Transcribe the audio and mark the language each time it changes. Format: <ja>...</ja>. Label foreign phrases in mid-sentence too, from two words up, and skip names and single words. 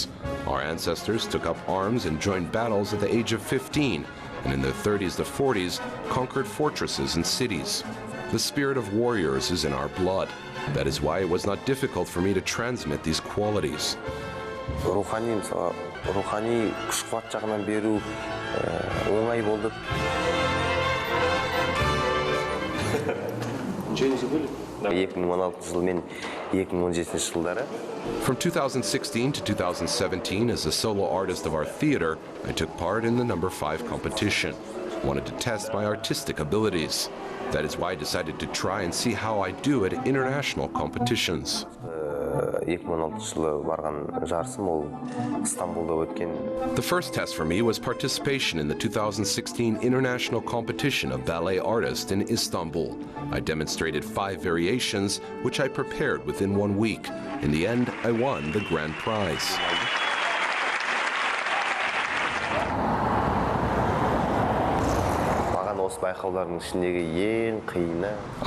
<en>Our ancestors took up arms and joined battles at the age of 15, and in their 30s to 40s conquered fortresses and cities. The spirit of warriors is in our blood. That is why it was not difficult for me to transmit these qualities.</en> <kk>Рухани күш-қуат жағынан беру оңай болды. 2016 жыл мен 2017 жылдары</kk> <en>From 2016 to 2017, as a solo artist of our theater, I took part in the number 5 competition. Wanted to test my artistic abilities. That is why I decided to try and see how I do at international competitions.</en> <kk>2016 жылы барған жарысым ол Стамбулда өткен.</kk> <en>The first test for me was participation in the 2016 international competition of ballet artists in Istanbul. I demonstrated 5 variations, which I prepared within 1 week. In the end, I won the grand prize. Out</en>